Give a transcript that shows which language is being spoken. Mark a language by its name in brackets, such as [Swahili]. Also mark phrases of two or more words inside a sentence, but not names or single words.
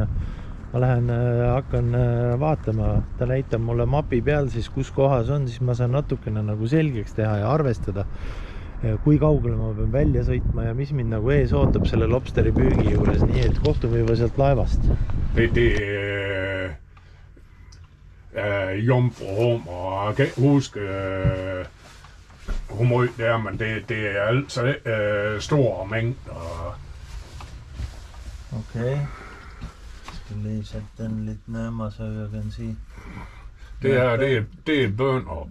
[Estonian] Ma lähen, hakkan vaatama, ta näitab mulle mapi peal siis, kus kohas on, siis ma saan natukene nagu selgeks teha ja arvestada, kui kaugele ma pean välja sõitma ja mis mind nagu ees ootab selle lobsteri püügi juures, nii et kohtume juba sealt laevast. [Danish] Jomfruhummer, jeg kan ikke huske, hvor meget det er, men det er altså store mængder. Okay. Skal lige sætte den lidt nærmere, så jeg kan sige. Det er Bønderup.